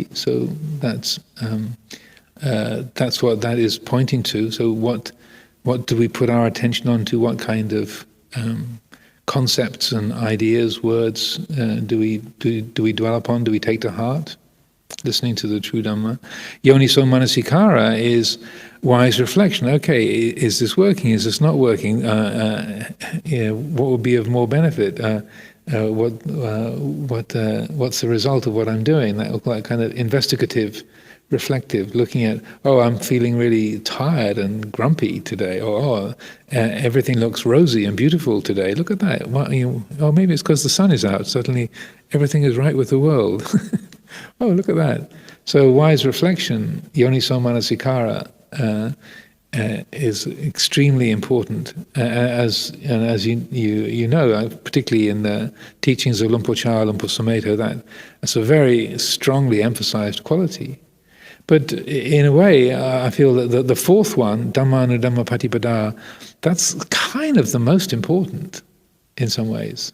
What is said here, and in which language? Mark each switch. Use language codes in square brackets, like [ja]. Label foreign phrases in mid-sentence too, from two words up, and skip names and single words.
[en] So that's what that is pointing to. So what do we put our attention on to? What kind of concepts and ideas, words do we dwell upon? Do we take to heart? Listening to the true Dhamma. [pi] Yoniso manasikara is wise reflection. [en] Okay, is this working? Is this not working? What would be of more benefit? What's the result of what I'm doing? That kind of investigative reflective, looking at, oh, I'm feeling really tired and grumpy today, or everything looks rosy and beautiful today. Look at that. Or maybe it's because the sun is out. Suddenly everything is right with the world. Oh, look at that. So wise reflection, [pi] yoniso manasikara, [en] is extremely important, as you know, particularly in the teachings of Luang Por Sumedho, that's a very strongly emphasized quality. But in a way, I feel that the fourth one, [pi] Dhamma Dhamma Patipada, [en] that's kind of the most important in some ways.